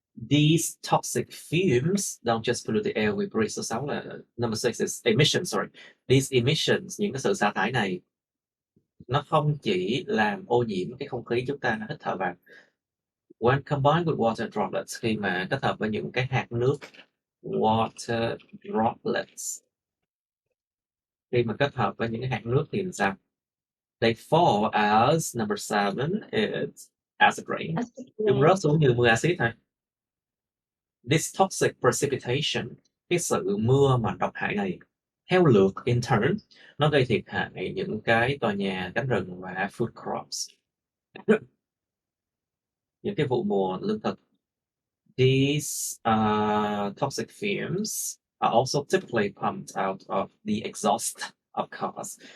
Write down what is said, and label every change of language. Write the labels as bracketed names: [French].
[English] These toxic fumes don't just pollute the air we breathe. [Vietnamese] Số 6 là [English] number 6 is emissions, sorry. These emissions, [Vietnamese] những cái sự xả thải này, nó không chỉ làm ô nhiễm cái không khí chúng ta hít thở vào. [English] When combined with water droplets, [Vietnamese] khi mà kết hợp với những cái hạt nước water droplets, khi mà kết hợp với những cái hạt nước thì làm sao? [English] They fall as number 7 is as a grain. [Vietnamese] Chúng rớt xuống như mưa axit thôi. [English] This toxic precipitation, [Vietnamese] cái sự mưa mà độc hại này, theo lượt in turn, nó gây thiệt hại những cái tòa nhà, cánh rừng và food crops. Những cái vụ mùa lương thực. [English] These toxic fumes are also typically pumped out of the exhaust of cars.